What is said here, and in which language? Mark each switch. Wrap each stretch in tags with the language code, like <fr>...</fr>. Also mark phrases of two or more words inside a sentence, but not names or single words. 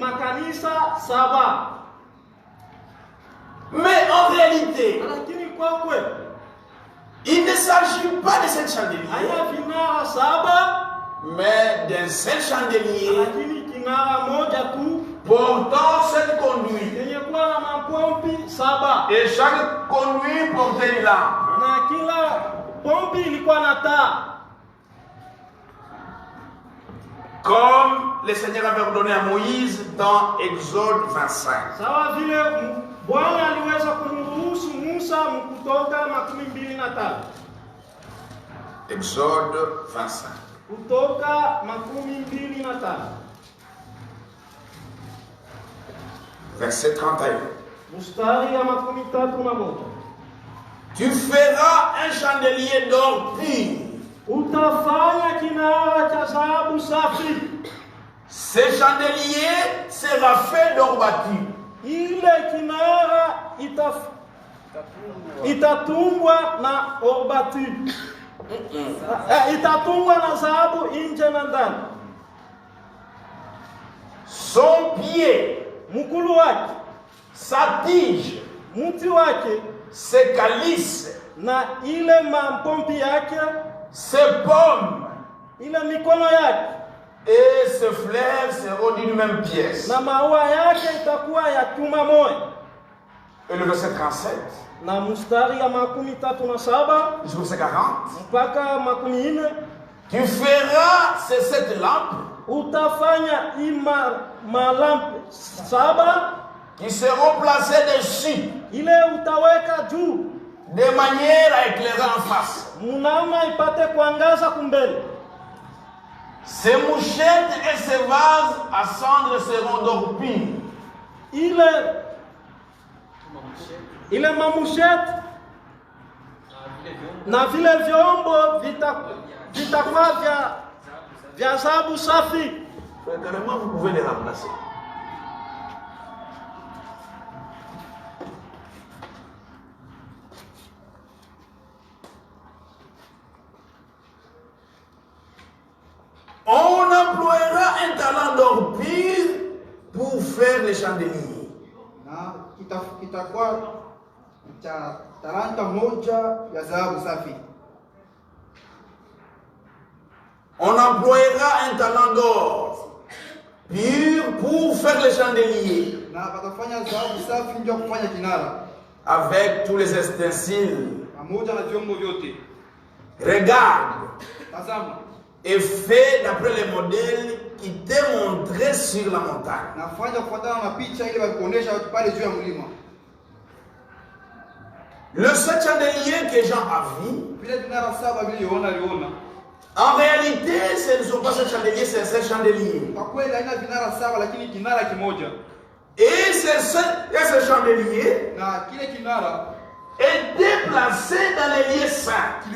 <fr>Mais en réalité, il ne s'agit pas de 7 chandeliers, mais d'un seul chandelier portant 7 conduits. Et chaque conduit portait une lampe. Comme le Seigneur avait ordonné à Moïse dans Exode 25.</fr> <sw>Sawa vile Bwana aliweza kumruhusu Musa Kutoka 25.</sw> <fr>Exode 25.</fr> <sw>Kutoka 25.</sw> <fr>Verset 31.</fr> <sw>Mstari ya 31.</sw> <fr>Tu feras un chandelier d'or pur.</fr> <sw>Utafanya kinara cha dhahabu safi.</sw> <fr>Ce chandelier sera fait d'or battu.</fr> <sw>Ile kinara itatungwa na</sw> <fr>or battu.</fr> <sw>Itatungwa na dhahabu nje na ndani.</sw> <fr>Son pied,</fr> <sw>mkulu wake,</sw> <fr>sa tige,</fr> <sw>mti wake,</sw> <fr>ses calices,</fr> <sw>na ile mampompi yake,</sw> <fr>ses pommes,</fr> <sw>ile mikono yake,</sw> <fr>et ses fleurs seront d'une même pièce.</fr> <sw>na maua yake itakuwa ya chuma moja.</sw> <fr>Et le verset 37,</fr> <sw>na mstari ya 37</sw> <fr>jusqu'au verset 40,</fr> <sw>mpaka 40,</sw> <fr>tu feras ces 7 lampes,</fr> <sw>utafanya malampe 7</sw> <fr>qui seront placées dessus,</fr> <sw>ile utaweka juu,</sw> <fr>de manière à éclairer en face.</fr> <sw>Munamna ipate kuangaza kumbele.</sw> <fr>Ces mouchettes et ces vases à cendre seront d'or pur.</fr> <sw>Ile mamushete na vile vyombo vitakuwa vya dhahabu safi.</sw> <fr>Carrément, vous pouvez les remplacer. On emploiera un talent d'or pur pour faire les chandeliers.</fr> <sw>Na kitakuwa cha talanta moja ya dhahabu safi.</sw> <fr>On emploiera un talent d'or pur pour faire les chandeliers.</fr> <sw>Na watafanya dhahabu safi ndio kufanya kinara.</sw> <fr>Avec tous les ustensiles.</fr> <sw>Pamoja na vyombo vyote.</sw> <fr>Regarde.</fr> <sw>Tazama.</sw> <fr>Et fait d'après les modèles qui t'est montré sur la montagne.</fr> <sw>Nafanya kufuatana na picha ile walikuonesha pale juu ya mlima.</sw> <fr>Le seul chandelier que Jean a vu, en réalité, ce ne sont pas ces chandeliers, c'est un seul chandelier. Et ce chandelier est déplacé dans les lieux saints.</fr>